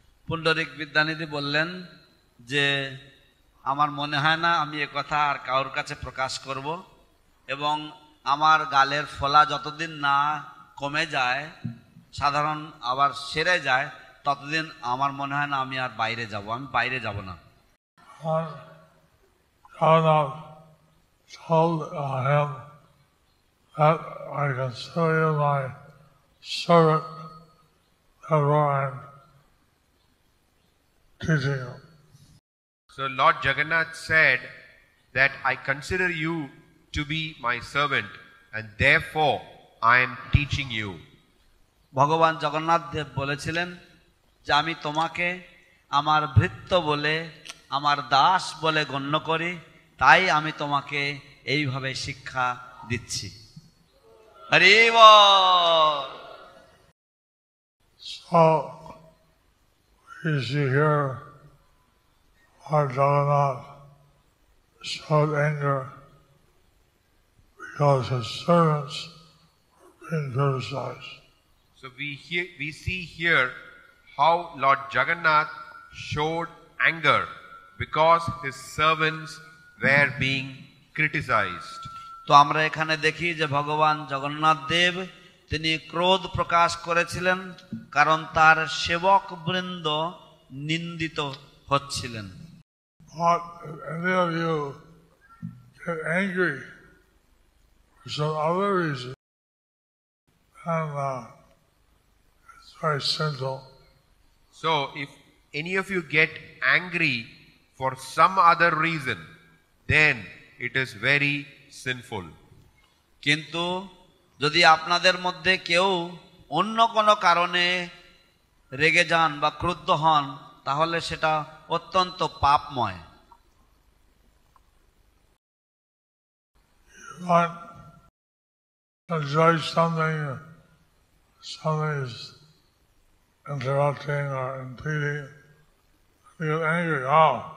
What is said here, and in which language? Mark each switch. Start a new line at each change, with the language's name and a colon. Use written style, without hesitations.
Bangla: পুণ্ডরিক বিদ্যানিধি বললেন যে আমার মনে হয় না আমি এ কথা আর কারোর কাছে প্রকাশ করব, এবং আমার গালের ফোলা যতদিন না কমে যায়, সাধারণ আবার সেরে যায়, ততদিন আমার মনে হয় না আমি আর বাইরে যাব, আমি বাইরে যাব না।
English: Jagannath told him that I consider you my servant, therefore I'm teaching you. So Lord Jagannath said that I consider you to be my servant and therefore I am teaching you.
Bangla: ভগবান জগন্নাথ দেব বলেছিলেন যে আমি তোমাকে আমার ভৃত্য বলে, আমার দাস বলে গণ্য করি, তাই আমি তোমাকে এইভাবে শিক্ষা দিচ্ছি। হরি বল।
English: So we see here Lord Jagannath showed anger because his servants were being criticized. So we see here how Lord Jagannath showed anger because his servants were being criticized.
Bangla: তো আমরা এখানে দেখি যে ভগবান জগন্নাথ দেব তিনি ক্রোধ প্রকাশ করেছিলেন কারণ তার সেবক বৃন্দ নিন্দিত হচ্ছিলেন।
English: But if any of you get angry for some other reason, then it's very sinful. So if any of you get angry for some other reason, then it is very sinful.
Bangla: কিন্তু যদি আপনাদের মধ্যে কেউ অন্য কোনো কারণে রেগে যান বা ক্রুদ্ধ হন, তাহলে সেটা অত্যন্ত পাপময়।
English: Want to judge something is interrupting or impeding, you get angry. Oh,